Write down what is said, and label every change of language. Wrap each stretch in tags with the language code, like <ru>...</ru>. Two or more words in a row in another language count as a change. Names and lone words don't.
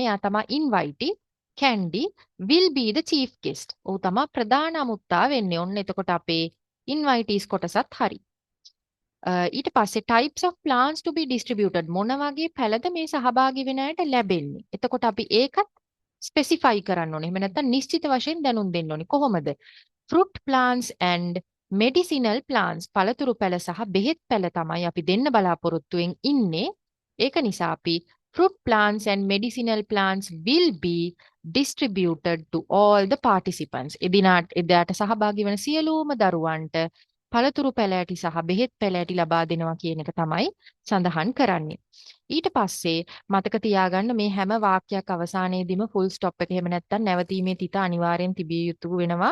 <si>එයා තමයි ඉන්වයිටි.</si> <en>කැන්ඩි will be the chief guest.</en> <si>ඔහු තමයි ප්‍රධාන අමුත්තා වෙන්නේ. ඔන්න එතකොට අපේ ඉන්වයිටීස් කොටසත් හරි. ඊට පස්සේ</si> <en>types of plants to be distributed</en> <si>මොන වගේ පැළද මේ සහභාගී වෙන අයට ලැබෙන්නේ. එතකොට අපි ඒකත් ස්පෙસિෆයි කරන්න ඕනේ. එහෙම නැත්නම් නිශ්චිත වශයෙන් දැනුම් දෙන්න ඕනේ. කොහොමද?</si> <en>fruit plants and medicinal plants</en> <si>පළතුරු පැළ සහ බෙහෙත් පැළ තමයි අපි දෙන්න බලාපොරොත්තුෙන් ඉන්නේ. ඒක නිසා අපි</si> <en>fruit plants and medicinal plants will be distributed to all the participants.</en> <si>එදාට සහභාගී වන සියලුම දරුවන්ට පළතුරු පැළ ඇටි සහ බෙහෙත් පැළ ඇටි ලබා දෙනවා කියන එක තමයි සඳහන් කරන්නේ. ඊට පස්සේ මතක තියාගන්න මේ හැම වාක්‍යයක් අවසානයේදීම</si> <en>full stop</en> <si>එක එහෙම නැත්නම් නැවතීමේ තිත අනිවාර්යෙන් තිබිය යුතු වෙනවා.</si>